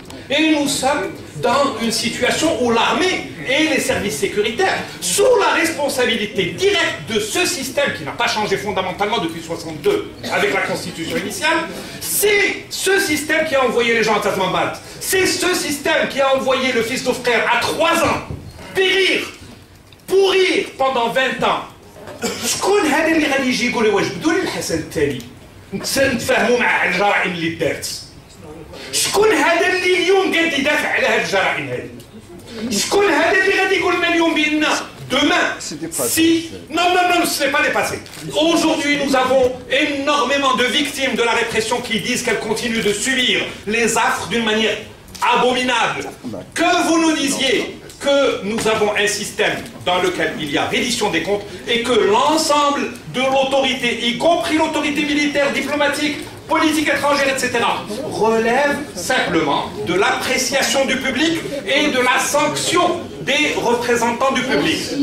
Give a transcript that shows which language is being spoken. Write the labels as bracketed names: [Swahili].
[French] Et nous sommes dans une situation où l'armée et les services sécuritaires, sous la responsabilité directe de ce système qui n'a pas changé fondamentalement depuis 1962 avec la constitution initiale, c'est ce système qui a envoyé les gens à Tazmambat. C'est ce système qui a envoyé le fils de frère à 3 ans périr, pourrir pendant 20 ans. [Arabic] شكون هذا اللي غادي يجي يقول واش بدون الحسن التالي نتفاهموا مع الجرائم اللي دارت؟ شكون هذا اللي اليوم قاعد يدافع على هذه الجرائم هذه؟ شكون هذا اللي غادي يقول لنا اليوم بان [French] demain, si... Non, ce n'est pas dépassé. Aujourd'hui, nous avons énormément de victimes de la répression qui disent qu'elles continuent de subir les affres d'une manière abominable. Que vous nous disiez que nous avons un système dans lequel il y a reddition des comptes et que l'ensemble de l'autorité, y compris l'autorité militaire, diplomatique, politique étrangère, etc., relève simplement de l'appréciation du public et de la sanction des représentants du public.